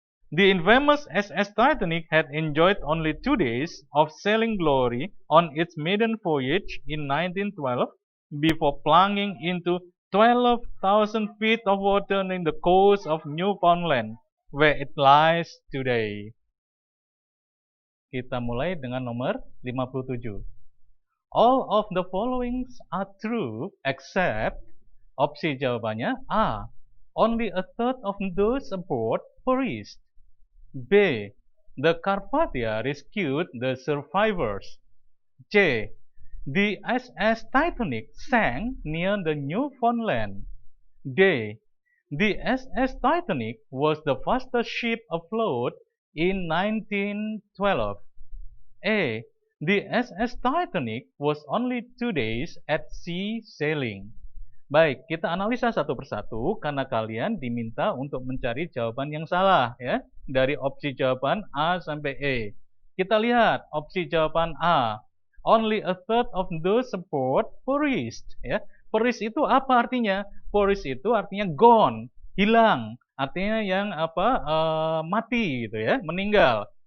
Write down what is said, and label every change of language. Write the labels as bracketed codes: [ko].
[en] The infamous SS Titanic had enjoyed only 2 days of sailing glory on its maiden voyage in 1912 before plunging into 12,000 feet of water near the coast of Newfoundland, where it lies today. [id] Kita mulai dengan nomor 57. [en] All of the following are true except [id] opsi jawabannya [en] A. Only a third of those aboard perished. B. The Carpathia rescued the survivors. C. The SS Titanic sank near the Newfoundland. D. The SS Titanic was the fastest ship afloat in 1912. A. The SS Titanic was only 2 days at sea sailing. [id] Baik, kita analisa satu persatu karena kalian diminta untuk mencari jawaban yang salah ya, dari opsi jawaban A sampai E. Kita lihat opsi jawaban A. [en] Only a third of those aboard perished ya. [id] Perished itu apa artinya? Perished itu artinya gone, hilang. Artinya yang mati gitu ya, meninggal.